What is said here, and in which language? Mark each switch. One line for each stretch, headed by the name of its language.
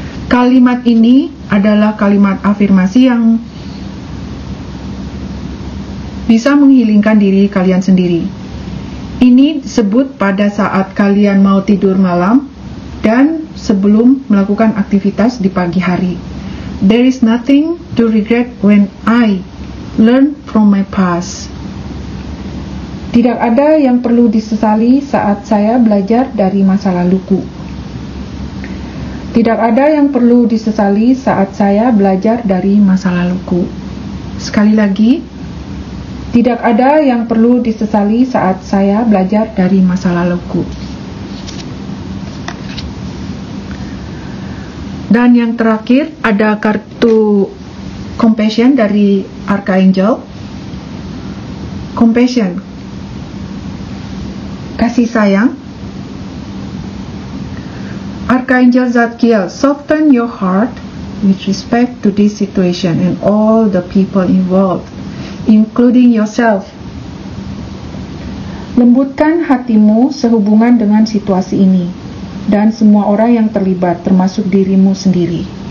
Indonesian: Kalimat ini adalah kalimat afirmasi yang bisa menghilingkan diri kalian sendiri. Ini disebut pada saat kalian mau tidur malam dan sebelum melakukan aktivitas di pagi hari.
English: There is nothing to regret when I learn from my past.
Indonesian: Tidak ada yang perlu disesali saat saya belajar dari masa laluku. Tidak ada yang perlu disesali saat saya belajar dari masa laluku. Sekali lagi, tidak ada yang perlu disesali saat saya belajar dari masa laluku. Dan yang terakhir ada kartu compassion dari Archangel. Compassion, kasih sayang.
English: Archangel Zadkiel, soften your heart with respect to this situation and all the people involved, including yourself.
Indonesian: Lembutkan hatimu sehubungan dengan situasi ini dan semua orang yang terlibat, termasuk dirimu sendiri.